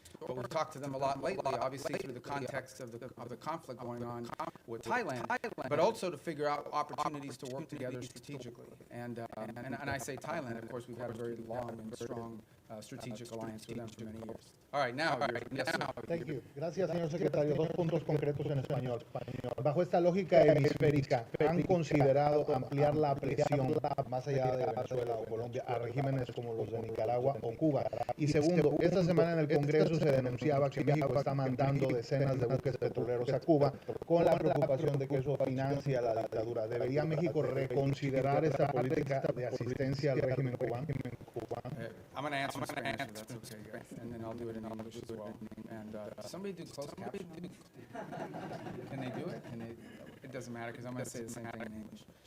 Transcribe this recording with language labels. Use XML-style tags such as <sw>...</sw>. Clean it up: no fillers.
<en>But we've talked to them a lot lately, obviously through the context of the conflict going on with Thailand, but also to figure out opportunities to work together strategically. And I say Thailand, of course, we've had a very long and strong strategic alliance with them for many years. All right, now, yes, sir. Thank you.</en> <es>Gracias, señor secretario. Dos puntos concretos en español. Bajo esta lógica hemisférica, ¿han considerado ampliar la presión más allá de Venezuela o Colombia a regímenes como los de Nicaragua o Cuba? Y segundo, esta semana en el Congreso se denunciaba que México está mandando decenas de buques petroleros a Cuba con la preocupación de que eso financia la dictadura. ¿Debería México reconsiderar esta política de asistencia al régimen cubano?</es> <en>I'm going to answer in Spanish, if that's okay, guys, and then I'll do it in English as well. And somebody do closed captioning? Can they do it? It doesn't matter, because I'm going to say the same thing in English.</en>